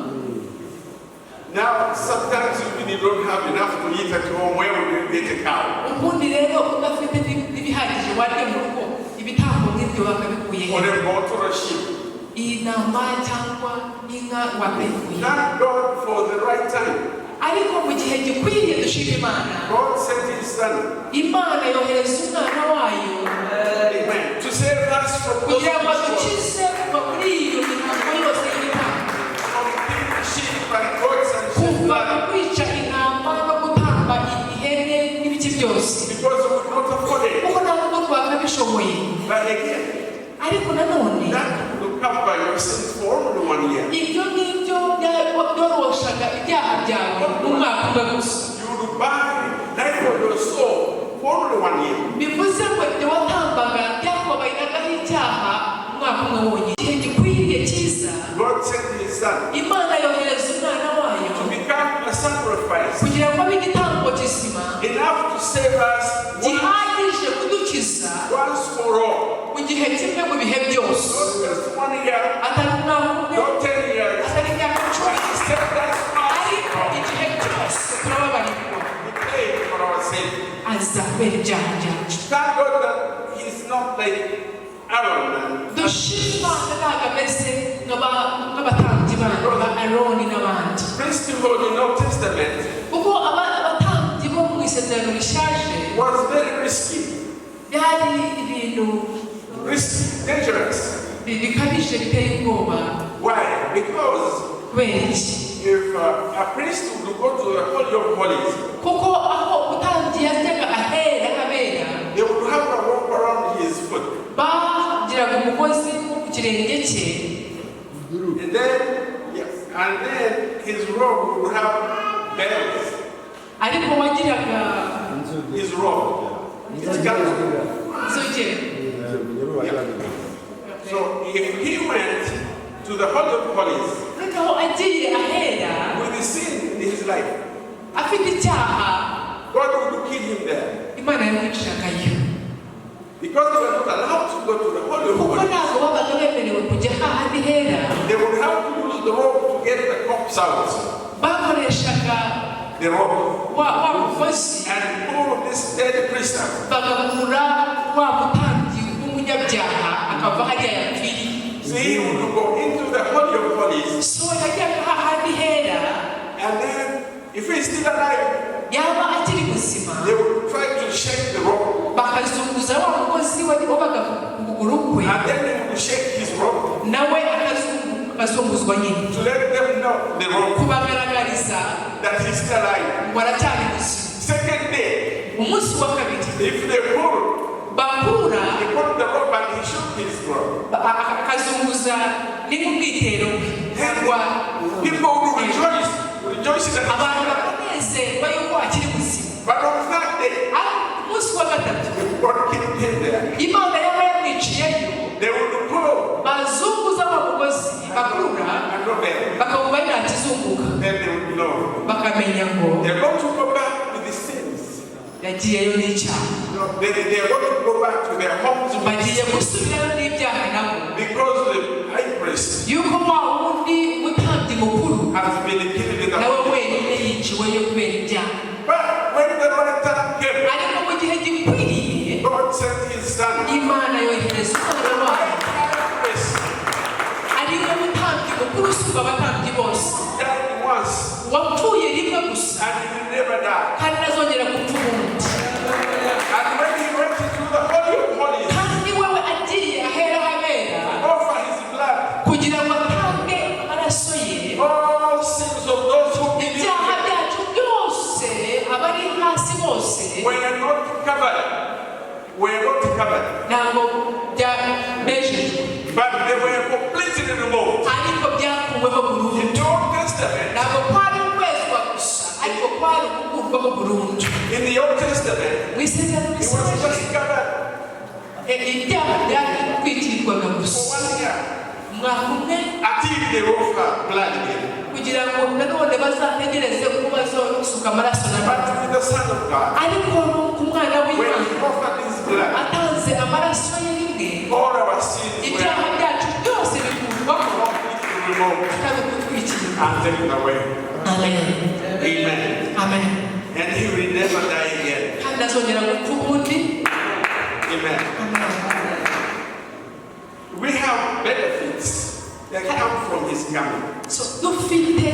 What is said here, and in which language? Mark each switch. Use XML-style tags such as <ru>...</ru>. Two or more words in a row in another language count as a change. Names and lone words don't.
<en>Now, sometimes even you don't have enough to eat at home, where would you get a cow?</en> <rw>ubundi rero udafite n'ibihagije warya mu rugo, ibitambo nk'ibyo bakabikuye</rw> <en>Or he? a goat or a sheep?</en> <rw>Intama cyangwa inka wakayikuye.</rw> <en>Thank God for the right time.</en> <rw>ariko mu gihe gikwiriye dushima Imana.</rw> <en>God sent His Son.</en> <rw>Imana yohereza umwana wayo</rw> <en>Amen. To save us from those</en> <rw>kugira ngo</rw> <en>rituals,</en> <rw>dukize kuva muri iyo mihango yose y'ibitanga,</rw> <en>from killing sheep and goats and sheep</en> <rw>kuva</rw> <en>blood,</en> <rw>mu kwica intama no gutamba ihene n'ibiki byose,</rw> <en>because we could not afford it.</en> <rw>kuko nta nubwo twakabishoboye.</rw> <en>But again,</en> <rw>Ariko nanone</rw> <en>that will cover your sins for only 1 year.</en> <rw>ibyo ngibyo byoroshaga ibyaha byawe mu mwaka umwe gusa.</rw> <en>You will buy life for your soul for only 1 year.</en> <rw>Bivuze ngo ibyo watambaga byakubabariraga icyaha umwaka umwe wonyine. Igihe gikwiriye cyiza,</rw> <en>God sent His Son</en> <rw>Imana yohereza umwana wayo</rw> <en>to become a sacrifice</en> <rw>kugira ngo abe igitambo kizima</rw> <en>enough to save us</en> <rw>gihagije kudukiza</rw> <en>once for all.</en> <rw>mu gihe kimwe mu bihe byose.</rw> <en>Not just 1 year,</en> <rw>Atari umwaka umwe,</rw> <en>not 10 years.</en> <rw>atari imyaka</rw> <en>But</en> <rw>icumi,</rw> <en>He saved us</en> <rw>ariko</rw> <en>once.</en> <rw>igihe cyose turababarirwa.</rw> <en>He paid for our sin.</en> <rw>Aza kubera ibyaha byacu.</rw> <en>Thank God that He's not like Aaron and</en> <rw>Dushima ntabwo ameze nk'abatambyi babo ba Aroni n'abandi,</rw> <en>priesthood in the Old Testament</en> <rw>kuko abatambyi bo mu isezerano rishaje</rw> <en>was very risky,</en> <rw>byari ibintu</rw> <en>dangerous.</en> <rw>bikabije biteye ubwoba.</rw> <en>Why? Because</en> <rw>Kubera iki?</rw> <en>if a priest would go to the Holy of Holies,</en> <rw>Kuko aho umutambyi yajyaga ahera habera,</rw> <en>they would have a rope around his foot.</en> <rw>bagiraga umugozi ku kirenge cye,</rw> <en>And then, and then his robe would have bells.</en> <rw>ariko wagiraga</rw> <en>His robe. It's got</en> <rw>inzogera.</rw> <en>So if he went to the Holy of Holies</en> <rw>Noneho agiye ahera</rw> <en>with the sin in his life,</en> <rw>afite icyaha,</rw> <en>God would kill him there.</en> <rw>Imana yamwiciragayo,</rw> <en>Because they were not allowed to go to the Holy of</en> <rw>kuko</rw> <en>Holies,</en> <rw>ntabwo babaga bemerewe kujya hahandi hera.</rw> <en>they would have to use the rope to get the corpse out.</en> <rw>Bakoreshaga</rw> <en>The rope.</en> <rw>wa mugozi</rw> <en>And pull this dead priest out.</en> <rw>bagakura wa mutambyi w'umunyabyaha akava hariya yapfiriye.</rw> <en>So he would go into the Holy of Holies,</en> <rw>So yajyaga hahandi hera,</rw> <en>and then if he's still alive,</en> <rw>yaba akiri muzima</rw> <en>they would try to shake the rope.</en> <rw>bakazunguza wa mugozi wabaga ku kuguru kwe,</rw> <en>And then they would shake his rope</en> <rw>nawe akazunguzwa nyine</rw> <en>to let them know the rope</en> <rw>kubagaragariza</rw> <en>that he's still alive.</en> <rw>ngo aracyari muzima.</rw> <en>Second day,</en> <rw>Umunsi wa kabiri</rw> <en>if they pull the rope and he shook his rope,</en> <rw>akazunguza n'ubwitero bwe cyangwa</rw> <en>people would rejoice that</en> <rw>abantu</rw> <en>he's alive.</en> <rw>bakanezerwa yuko akiri muzima.</rw> <en>But on that day,</en> <rw>Umunsi wa gatatu</rw> <en>God killed him there.</en> <rw>Imana yaba yamwiciyeyo,</rw> <en>They would pull</en> <rw>bazunguza wa mugozi bakurura</rw> <en>and not there.</en> <rw>bakamva ntakizunguka,</rw> <en>Then they would know.</en> <rw>bakamenya ngo</rw> <en>They're going to go back with the sins.</en> <rw>yagiyeyo n'icyaha,</rw> <en>They are going to go back to their homes with</en> <rw>bagiye</rw> <en>sins.</en> <rw>gusubirayo n'ibyaha nabo,</rw> <en>Because the high priest</en> <rw>yuko wa wundi mutambyi mukuru</rw> <en>has been killed in the</en> <rw>nawe wenyine yiciweyo kubera ibyaha.</rw> <en>But when the right time came,</en> <rw>Ariko mu gihe gikwiriye</rw> <en>God sent his son.</en> <rw>Imana yohereza umwana wayo,</rw> <en>High priest</en> <rw>ari we mutambyi mukuru usumba abatambyi bose,</rw> <en>died once</en> <rw>wapfuye rimwe gusa</rw> <en>and he will never die.</en> <rw>kandi ntazongera gupfa ubundi.</rw> <en>And when he went into the Holy of Holies,</en> <rw>Kandi wewe agiye ahera habera</rw> <en>offer his blood,</en> <rw>kugira ngo atange amaraso ye,</rw> <en>all sins of those who believe</en> <rw>ibyaha byacu byose, abari hasi bose</rw> <en>were not covered. Were not covered.</en> <rw>ntabwo byabejejwe,</rw> <en>But they were completely removed.</en> <rw>ariko byakuweho burundu.</rw> <en>In the Old Testament,</en> <rw>Ntabwo kwari ukwezwa gusa, ariko kwari ugukurwaho burundu.</rw> <en>in the Old Testament,</en> <rw>Mu isezerano</rw> <en>he was</en> <rw>rishaje</rw> <en>just covered</en> <rw>ibyaha byakwitirwaga</rw> <en>for</en> <rw>gusa</rw> <en>1 year</en> <rw>umwaka umwe,</rw> <en>until they offer blood again.</en> <rw>kugira ngo nanone bazategereze ko bazosuka amaraso</rw> <en>But</en> <rw>n'abandi.</rw> <en>with the Son of God,</en> <rw>Ariko ku mwana</rw> <en>when</en> <rw>w'Imana</rw> <en>he offered his blood,</en> <rw>atanze amaraso ye rimwe,</rw> <en>all our sins</en> <rw>ibyaha</rw> <en>were</en> <rw>byacu byose bikurwaho</rw> <en>completely removed</en> <rw>kandi ukutwikira.</rw> <en>and taken away. Amen. Amen. Amen. And he will never die again.</en> <rw>Kandi azongera gupfa ubundi.</rw> <en>Amen. Amen. We have benefits that come from his coming.</en>